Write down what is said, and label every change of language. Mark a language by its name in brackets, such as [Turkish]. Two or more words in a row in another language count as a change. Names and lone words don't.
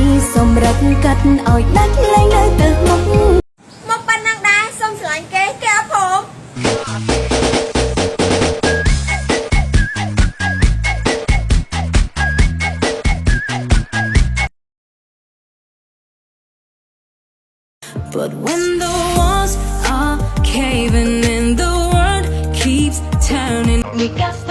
[Khmer] សម្រាប់កាត់ឲ្យដាច់លែងនៅទៅ មកប៉ណ្ណឹងដែរសុំស្រឡាញ់គេអត់ព្រម [English] But when the walls are caving and the world keeps turning, we got the.